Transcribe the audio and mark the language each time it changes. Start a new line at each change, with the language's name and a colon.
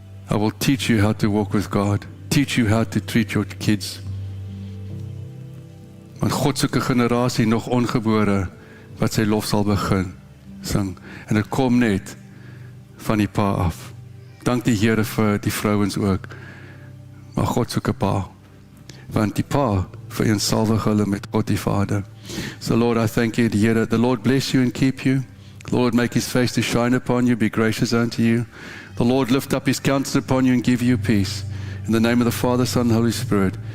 English: I will teach you how to walk with God. Teach you how to treat your kids.
Afrikaans: Want God soek 'n generasie nog ongebore wat sy lof sal begin sing. En dit kom net van die Pa af. Dank die Here vir die vrouens ook. Maar God soek 'n Pa, want die Pa vereensalwig hulle met God die Vader.
English: So Lord, I thank you, Here. The Lord bless you and keep you. The Lord make His face to shine upon you, be gracious unto you. The Lord lift up His countenance upon you and give you peace. In the name of the Father, Son, and Holy Spirit.